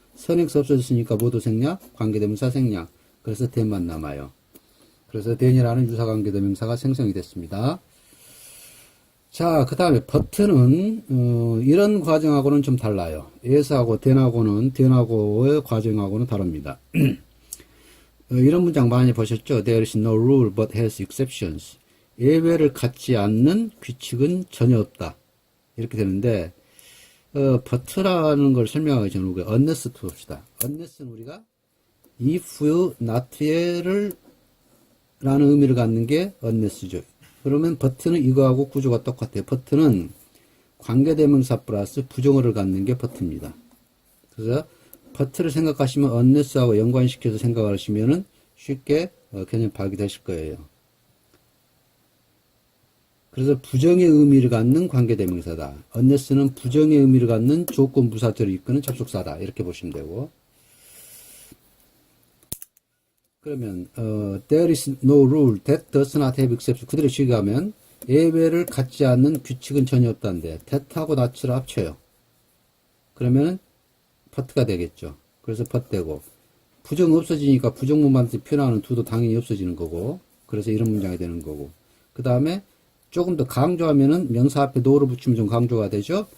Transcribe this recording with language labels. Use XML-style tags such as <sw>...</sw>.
<ko>선행사 없어졌으니까 모두 생략. 관계대명사 생략. 그래서 then만 남아요. 그래서 then이라는 유사관계대명사가 생성이 됐습니다. 자, 그 다음에 but는 이런 과정하고는 좀 달라요. as하고 then하고의 과정하고는 다릅니다. 이런 문장 많이 보셨죠?</ko> <en>There is no rule but has exceptions.</en> <ko>예외를 갖지 않는 규칙은 전혀 없다. 이렇게 되는데, but라는 걸 설명하기 전에 우리가 unless 봅시다. unless는 우리가 if, not를 라는 의미를 갖는 게 unless죠. 그러면 but는 이거하고 구조가 똑같아요. but는 관계대명사 플러스 부정어를 갖는 게 but입니다. 그래서 but를 생각하시면 unless하고 연관시켜서 생각하시면은 쉽게 개념 파악이 되실 거예요. 그래서 부정의 의미를 갖는 관계대명사다. unless는 부정의 의미를 갖는 조건부사절을 이끄는 접속사다. 이렇게 보시면 되고. 그러면</ko> <en>there is no rule that does not have exception.</en> <ko>그대로 시기하면 예외를 갖지 않는 규칙은 전혀 없다는데 that하고 not를 합쳐요. 그러면 but가 되겠죠. 그래서 but 되고 부정 없어지니까 부정문만 표현하는 do도 당연히 없어지는 거고 그래서 이런 문장이 되는 거고 그 다음에 조금 더 강조하면은 명사 앞에 no를 붙이면 좀 강조가 되죠.</ko>